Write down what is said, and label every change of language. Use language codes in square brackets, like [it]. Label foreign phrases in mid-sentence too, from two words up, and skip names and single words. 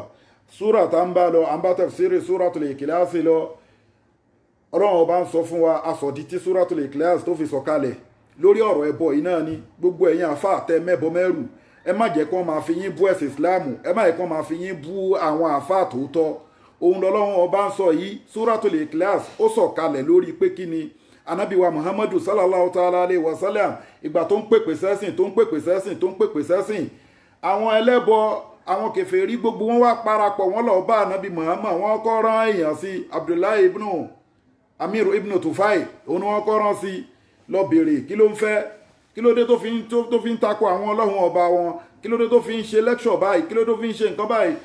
[yo] Súrà tá ń bá lọ, à ń bá tafsiri Suratul Ikhlas lọ, ọlọ́run ọba ń sọ fún wa asọ̀dí tí Suratul Ikhlas tó fi sọ̀kalẹ̀ lórí ọ̀rọ̀ ẹbọ yìí náà ni. Gbogbo ẹ̀yin àfáà tẹ́ mẹ́bọ mẹ́rù, ẹ má jẹ́ kán máa fi yín bú ẹ̀sìn Ìsìláàmù, ẹ má jẹ́ kán máa fi yín bú àwọn àfáà tòótọ́. Ohun lọ́lọ́run ọba ń sọ yìí, Suratul Ikhlas ó sọ̀kalẹ̀ lórí pé kí ni Ànábì wa Muhammadu [ar] صلى الله تعالى عليه وسلم [yo] ìgbà tó ń pèpè sẹ́sìn, àwọn ẹlẹ́bọ, àwọn kèfèrí gbogbo wọn wá parapọ̀, wọn lọ bá Ànábì Muhammad, wọn kọ́ rán èèyàn sí Abdullahi ibnu Amiru ibnu Tufai, òun wọn kọ́ rán sí lọ bèèrè kí ló ń fẹ́, kí ló dé tó fi ń takò àwọn ọlọ́run ọba wọn, kí ló dé tó fi ń ṣe lecture báyìí, kí ló dé tó fi ń ṣe nǹkan báyìí.